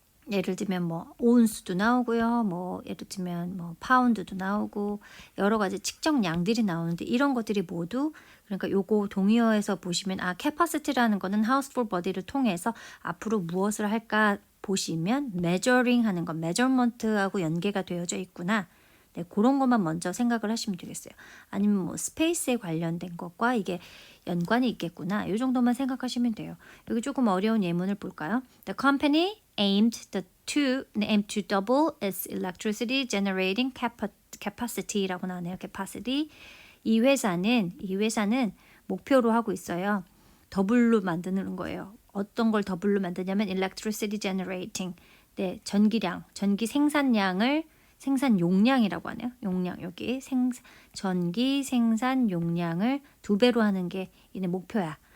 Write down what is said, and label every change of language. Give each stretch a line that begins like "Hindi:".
Korean: 예를 들면 뭐 온수도 나오고요. 뭐 예를 들면 뭐 파운드도 나오고 여러 가지 측정량들이 나오는데 이런 것들이 모두 그러니까 요거 동의어에서 보시면 capacity라는 거는 house for body를 통해서 앞으로 무엇을 할까 보시면 measuring 하는 건 measurement하고 연계가 되어져 있구나. 네, 그런 것만 먼저 생각을 하시면 되겠어요. 아니면 뭐 스페이스에 관련된 것과 이게 연관이 있겠구나. 이 정도만 생각하시면 돼요. 여기 조금 어려운 예문을 볼까요?
English: The company aimed to double its electricity generating capacity
Korean: 라고 나오네요.
English: capacity.
Korean: 이 회사는 목표로 하고 있어요. 더블로 만드는 거예요. 어떤 걸 더블로 만드냐면
English: electricity generating.
Korean: 네, 전기 생산량을 생산 용량이라고 하네요. 용량 여기 전기 생산 용량을 2배로 하는 게 이내 목표야.